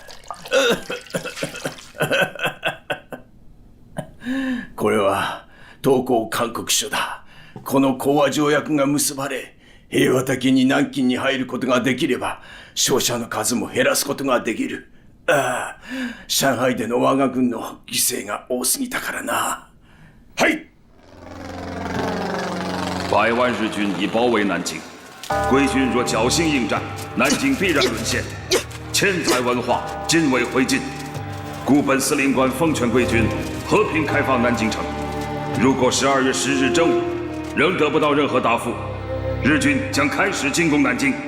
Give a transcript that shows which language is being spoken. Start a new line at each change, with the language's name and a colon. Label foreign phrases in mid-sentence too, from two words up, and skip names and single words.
Japanese: これは投降勧告書だ。この講和条約が結ばれ、平和的に南京に入ることができれば、傷者の数も減らすことができる。ああ、上海での我が軍の犠牲が多すぎたからな。はい
Chinese: ！100 万日军已包围南京，贵军若侥幸应战，南京必然沦陷。千载文化尽未灰烬，故本司令官奉劝贵军和平开放南京城。如果12月10日正午仍得不到任何答复，日军将开始进攻南京。